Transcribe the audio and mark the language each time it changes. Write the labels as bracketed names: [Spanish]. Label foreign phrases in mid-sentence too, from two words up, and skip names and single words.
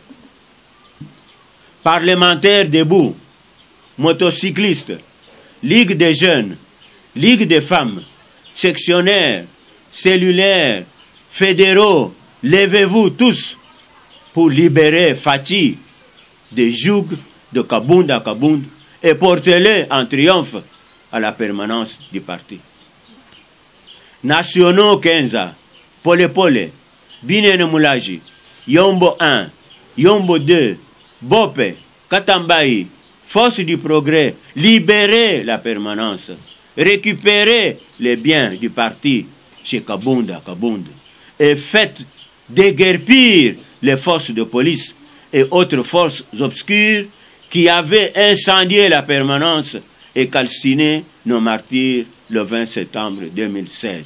[French] Parlementaires debout, motocyclistes, Ligue des jeunes, Ligue des femmes, sectionnaires, cellulaires, fédéraux, levez-vous tous pour libérer Fati des jougs de Kabunda et portez-les en triomphe à la permanence du parti. Nationaux Kenza, Pole Pole, Binene Moulaji, Yombo 1, Yombo 2, Bope, Katambayi, Force du progrès, libérez la permanence, récupérez les biens du parti chez Kabunda et faites déguerpir les forces de police et autres forces obscures qui avaient incendié la permanence et calciné nos martyrs le 20 septembre 2016.